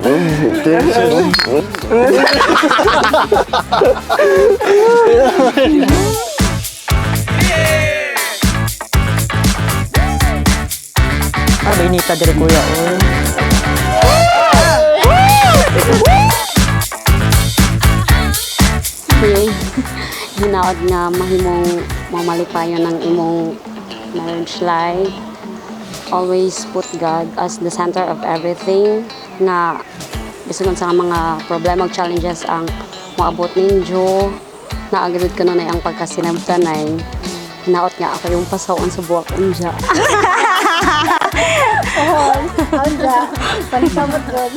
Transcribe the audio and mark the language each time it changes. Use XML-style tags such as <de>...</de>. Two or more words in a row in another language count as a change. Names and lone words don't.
<ceb>Benita dire kuya. Hinaot nga mahimong mamalipayon ng imong</ceb> <en>marriage life. Always put God as the center of everything.</en> <ceb>Nga bisan sa mga problema ug challenges ang maabot ninyo. Naagad ka na ang pagkasinabtanay. Hinaot nga ako yung pasawan sa buwak unja. Anja, panisamot ron.</ceb>